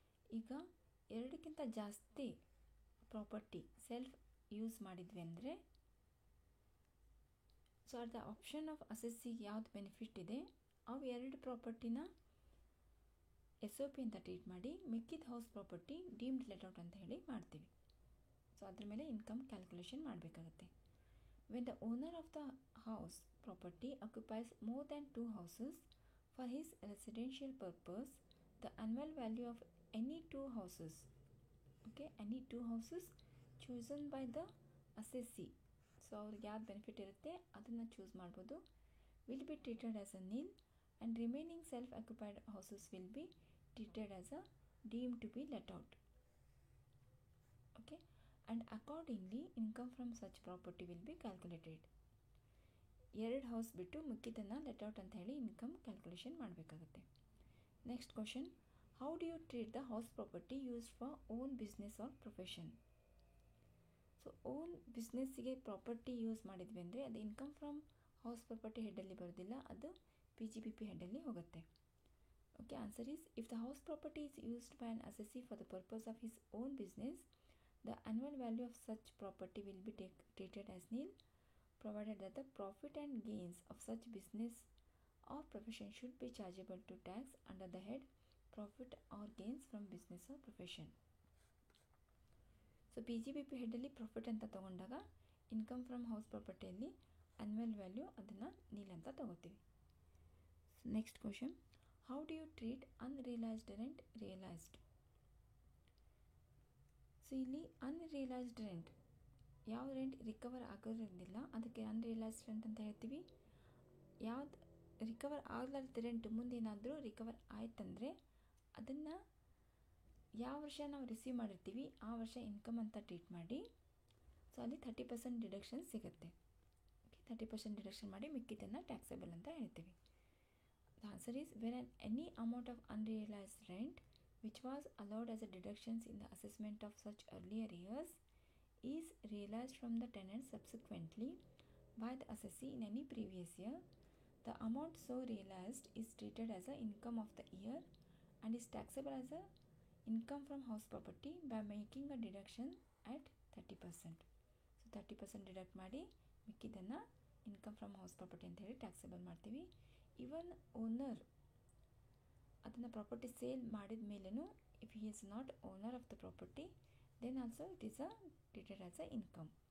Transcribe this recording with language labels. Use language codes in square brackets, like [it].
[kn] ಈಗ 2ಕ್ಕಿಂತ ಜಾಸ್ತಿ property self use ಮಾಡಿದ್ವಿ ಅಂದರೆ so [en] at the option of [kn] ಅಸೆಸ್ಸಿಗೆ ಯಾವ್ದು ಬೆನಿಫಿಟ್ ಇದೆ ಅವು 2 ಪ್ರಾಪರ್ಟಿನ SOP ಅಂತ ಟ್ರೀಟ್ ಮಾಡಿ ಮಿಕ್ಕಿದ ಹೌಸ್ ಪ್ರಾಪರ್ಟಿ ಡೀಮ್ಡ್ ಲೆಟ್ಔಟ್ ಅಂತ ಹೇಳಿ ಮಾಡ್ತೀವಿ. ಸೊ ಅದ್ರ ಮೇಲೆ ಇನ್ಕಮ್ ಕ್ಯಾಲ್ಕುಲೇಷನ್ ಮಾಡಬೇಕಾಗತ್ತೆ. [en] when the owner of the house property occupies more than 2 houses for his residential purpose, the annual value of any 2 houses, okay, any 2 houses chosen by the assessee, so [kn] ಅವ್ರಿಗೆ ಯಾವ್ದು benefit ಇರುತ್ತೆ ಅದನ್ನು choose ಮಾಡ್ಬೋದು, [en] Will be treated as a nil and remaining self-occupied houses will be treated as a deemed to be let out. Okay, and accordingly income from such property will be calculated. [kn] 2 house ಬಿಟ್ಟು ಮಿಕ್ಕಿದ್ದನ್ನು let out ಅಂತ ಹೇಳಿ income calculation ಮಾಡಬೇಕಾಗುತ್ತೆ. [en] Next question, how do you treat the house property used for own business or profession? [kn] So own ಬಿಸ್ನೆಸ್ಸಿಗೆ property use ಮಾಡಿದ್ವಿ ಅಂದರೆ ಅದು income from house property ಹೆಡ್ಡಲ್ಲಿ ಬರೋದಿಲ್ಲ, ಅದು PGBP ಹೆಡ್ಡಲ್ಲಿ ಹೋಗುತ್ತೆ. [en] Okay, answer is if the house property is used by an assessee for the purpose of his own business, the annual value of such property will be treated as nil, provided that the profit and gains of such business or profession should be chargeable to tax under the head profit or gains from business or profession. [kn] So PGBP ಹೆಡ್ಡಲ್ಲಿ profit ಅಂತ ತೊಗೊಂಡಾಗ income from house ಪ್ರಾಪರ್ಟಿಯಲ್ಲಿ annual value ಅದನ್ನು ನೀಲ್ ಅಂತ ತೊಗೋತೀವಿ. [en] Next question, how do you treat unrealised rent realised? [kn] So ಇಲ್ಲಿ unrealised rent, ಯಾವ rent recover ಆಗೋದಿಲ್ಲ ಅದಕ್ಕೆ unrealised rent ಅಂತ ಹೇಳ್ತೀವಿ. ಯಾವ್ದು ರಿಕವರ್ ಆಗಲಾರ್ದ ರೆಂಟ್ ಮುಂದೇನಾದರೂ ರಿಕವರ್ ಆಯ್ತಂದರೆ ಅದನ್ನು ಯಾವ ವರ್ಷ ನಾವು ರಿಸೀವ್ ಮಾಡಿರ್ತೀವಿ ಆ ವರ್ಷ ಇನ್ಕಮ್ ಅಂತ ಟ್ರೀಟ್ ಮಾಡಿ, ಸೊ ಅಲ್ಲಿ 30% ಡಿಡಕ್ಷನ್ ಸಿಗುತ್ತೆ. 30% ಡಿಡಕ್ಷನ್ ಮಾಡಿ ಮಿಕ್ಕಿದ್ದನ್ನು ಟ್ಯಾಕ್ಸೇಬಲ್ ಅಂತ ಹೇಳ್ತೀವಿ. [en] The answer is when any amount of unrealised rent which was allowed as a deductions in the assessment of such earlier years is realized from the tenant subsequently by the assessee in any previous year, the amount so realized is treated as a income of the year and is taxable as a income from house property by making a deduction at 30%. [kn] So 30% deduct ಮಾಡಿ ಮಿಕ್ಕಿದ್ದನ್ನು income from house property ಅಂತ ಹೇಳಿ taxable ಮಾಡ್ತೀವಿ. [en] even owner [kn] ಅದನ್ನು property sale ಮಾಡಿದ ಮೇಲೂ [en] If he is not owner of the property then also it is treated as a income.